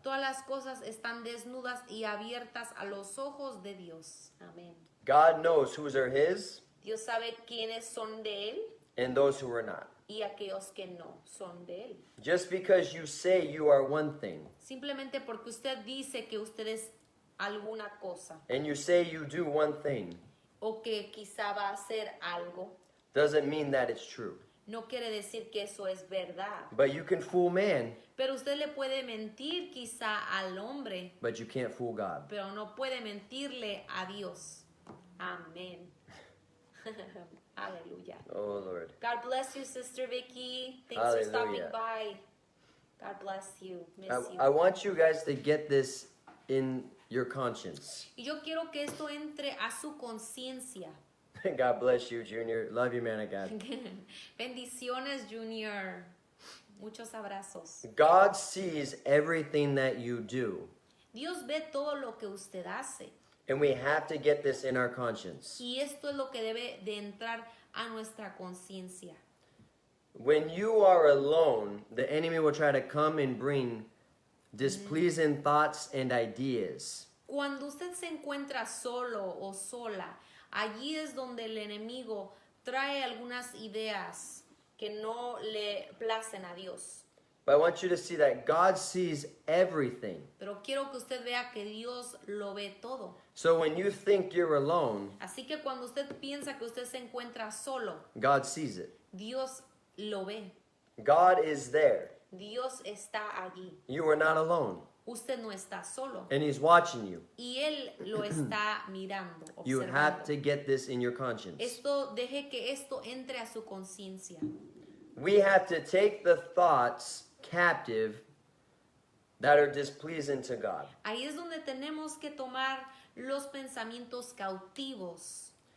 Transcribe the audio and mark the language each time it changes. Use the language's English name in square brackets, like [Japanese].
[Spanish] Todas las cosas están desnudas y abiertas a los ojos de Dios. Amén. [English] God knows whose are his [Spanish] Dios sabe quiénes son de Él [English] and those who are not. [Spanish] y aquellos que no son de Él. [English] Just because you say you are one thing [Spanish] Simplemente porque usted dice que usted es alguna cosa [English] and you say you do one thing [Spanish] o que quizá va a hacer algo, [English] doesn't mean that it's true. [Spanish] no quiere decir que eso es verdad. [English] But you can fool man, [Spanish] Pero usted le puede mentir quizá al hombre, [English] but you can't fool God. [Spanish] pero no puede mentirle a Dios. Amén. Aleluya. [English] Oh Lord. God bless you, Sister Vicky. Thanks for stopping Hallelujah. by. God bless you. Miss you. I want you guys to get this in your conscience. [Spanish] Y yo quiero que esto entre a su conciencia. [English] God bless you, Junior. Love you, man of God. [Spanish] Bendiciones, Junior. Muchos abrazos. [English] God sees everything that you do, [Spanish] Dios ve todo lo que usted hace. [English] and we have to get this in our conscience. [Spanish] Y esto es lo que debe de entrar a nuestra conciencia. [English] When you are alone, the enemy will try to come and bring displeasing thoughts and ideas. [Spanish] Cuando usted se encuentra solo o sola, allí es donde el enemigo trae algunas ideas que no le placen a Dios. [English] But I want you to see that God sees everything. [Spanish] Pero quiero que usted vea que Dios lo ve todo. [English] So when you think you're alone, [Spanish] Así que cuando usted piensa que usted se encuentra solo, [English] God sees it. [Spanish] Dios lo ve. [English] God is there. [Spanish] Dios está allí. [English] You are not alone. [Spanish] Usted no está solo. [English] And He's watching you. [Spanish] Y Él lo está mirando, [English] You have [Spanish] observando. [English] to get this in your conscience. [Spanish] Deje que esto entre a su conciencia. [English] We have to take the thoughts captive that are displeasing to God. [Spanish] Ahí es donde tenemos que tomar los pensamientos cautivos.